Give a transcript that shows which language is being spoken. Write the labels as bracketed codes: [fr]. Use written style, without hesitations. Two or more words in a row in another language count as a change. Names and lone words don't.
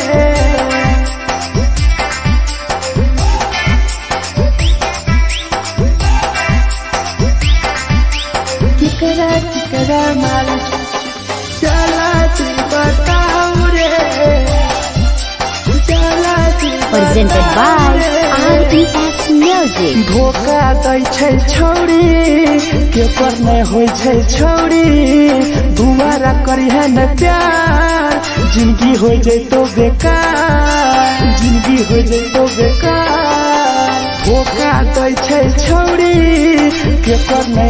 [mai] केकरा माल जला दी बताओ रे, जला दी [en] Presented by RES Music. [mai] धोखा दै छै छौरी के पर नहीं होय छै छौरी, दुबारा करिहे न प्यार जिंदगी हो जैतो बेकार, जिंदगी हो जैतो बेकार। धोखा दै छै छौरी के पर नहीं